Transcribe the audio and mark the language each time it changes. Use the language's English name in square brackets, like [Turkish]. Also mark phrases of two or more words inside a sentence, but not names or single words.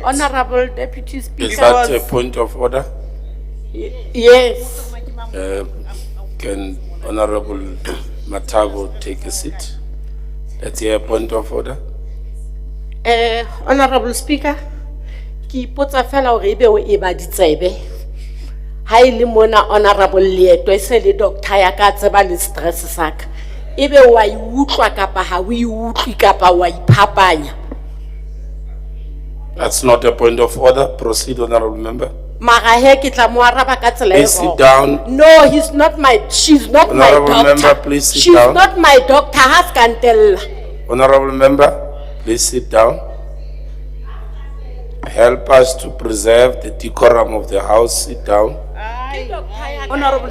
[English] Honorable Deputy Speaker. Is that a point of order? Yes. Can Honorable Matago take a seat? Let's hear a point of order. [Southern Sotho] Honorable Speaker, ki ipotsa fela hore ebe o eba ditsebe. Ha ile mona Honorable Leeto e se le doctor ya ka tseba le stress saka. Ebe wa I utlwa kapa ha o I utlwi kapa wa iphapanya. [English] That's not a point of order. Proceed, Honorable Member. [Southern Sotho] Mara he ke tla mo araba ka tsela e [English] Please sit down. No, she's not my Honorable doctor. Member, please sit She's down. not my doctor. Has can tell. Honorable Member, please sit down. Help us to preserve the decorum of the House. Sit down. Honorable